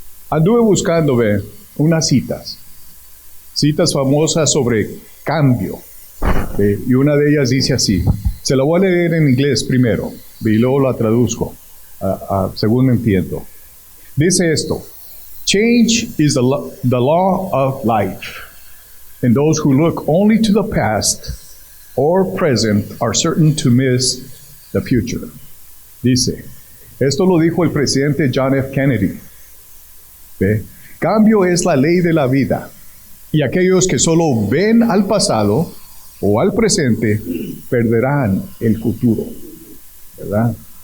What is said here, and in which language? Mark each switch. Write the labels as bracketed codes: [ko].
[es] Anduve buscando unas citas famosas sobre cambio, y una de ellas dice así. Se la voy a leer en inglés primero y luego la traduzco según entiendo. Dice esto: [en] change is the law of life, and those who look only to the past or present are certain to miss the future. [es] Dice, esto lo dijo el presidente John F. Kennedy. ¿Ve? Cambio es la ley de la vida, y aquellos que solo ven al pasado o al presente perderán el futuro, ¿verdad?